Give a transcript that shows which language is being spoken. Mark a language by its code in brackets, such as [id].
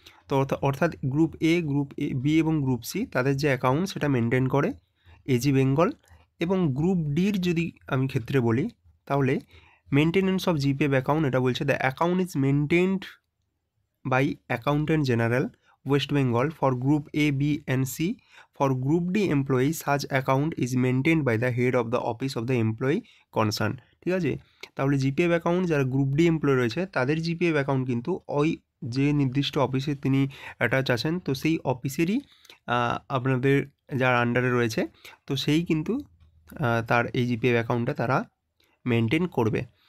[bn] তো অর্থাৎ গ্রুপ এ, বি এবং গ্রুপ সি তাদের যে অ্যাকাউন্ট সেটা মেনটেন করে এজি বেঙ্গল, এবং গ্রুপ ডির যদি আমি ক্ষেত্রে বলি তাহলে [en] maintenance of GPF account [bn] এটা বলছে [en] The account is maintained by accountant general West Bengal for Group A, B and C. For Group D employee, such account is maintained by the head of the office of the employee concerned. [bn] ঠিক আছে, তাহলে GPF account যারা group D employee রয়েছে তাদের GPF account কিন্তু ওই যে নির্দিষ্ট অফিসে তিনি অ্যাটাচ আছেন তো সেই অফিসেরই আপনাদের যার আন্ডারে রয়েছে তো সেই কিন্তু তার এই জিপিএফ অ্যাকাউন্টটা তারা মেনটেন করবে।